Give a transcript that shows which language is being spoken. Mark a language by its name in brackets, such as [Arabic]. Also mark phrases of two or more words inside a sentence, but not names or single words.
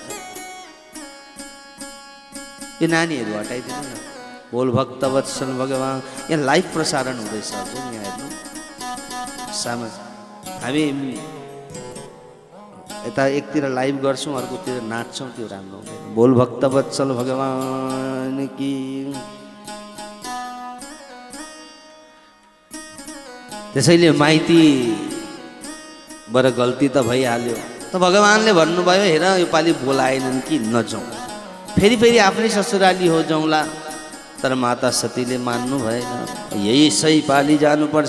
[Nepali] यो नानीहरू हटाइदिनु न। बोल भक्त वत्सल भगवान, यहाँ लाइभ प्रसारण हुँदैछ हजुर, यहाँ हेर्नु सामाज। हामी यता एकतिर लाइभ गर्छौँ, अर्कोतिर नाच्छौँ, त्यो राम्रो हुँदैन। [Hindi] बोल भक्त वत्सल भगवान की। [Nepali] त्यसैले माइतीबाट गल्ती त भइहाल्यो, त भगवानले भन्नुभयो, हेर योपालि बोलाएनन् कि नजाउँ, फेरि फेरि आफ्नै ससुराली हो जाउँला। तर माता सतीले मान्नु भएन, यही सही पाली जानुपर्छ।